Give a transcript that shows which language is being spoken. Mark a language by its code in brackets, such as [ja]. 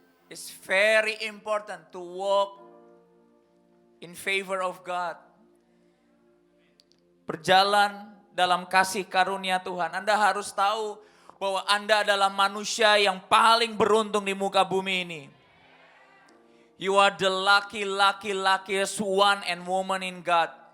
[en] It's very important to walk in favor of God. [id] Berjalan dalam kasih karunia Tuhan. Anda harus tahu bahwa Anda adalah manusia yang paling beruntung di muka bumi ini. [en] You are the luckiest one and woman in God.